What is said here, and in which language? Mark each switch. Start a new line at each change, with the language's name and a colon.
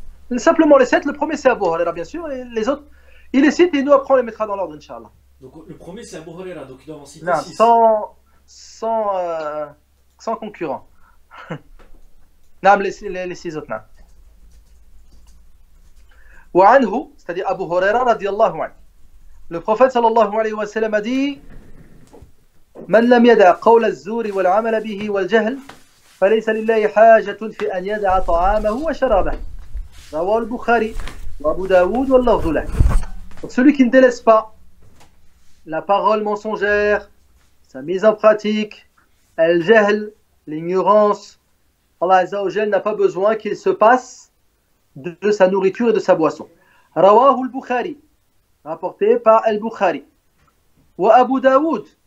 French: Non, simplement les 7. Le premier c'est Abu Huraira bien sûr, et les autres, il les cite et nous après on les mettra dans l'ordre, Inch'Allah. Donc le premier c'est Abu Huraira, donc ils doivent en citer Non, 6. sans concurrent. Non, les 6 autres, non.
Arabic: وعنه,
French: c'est-à-dire Abu Huraira radiyallahu anhu. Le prophète sallallahu alayhi wa sallam a dit:
Arabic: من لم يدع قول الزور والعمل به والجهل فليس لله حاجة في أن يدع طعامه وشرابه. رواه البخاري وأبو داود واللفظ له.
French: Donc celui qui ne délaisse pas la parole mensongère, sa mise en pratique, al-jahl, l'ignorance, Allah Azza wa Jal n'a pas besoin qu'il se passe de sa nourriture et de sa boisson. Rawahu al-Bukhari, rapporté par al-Bukhari. Wa Abu Daoud.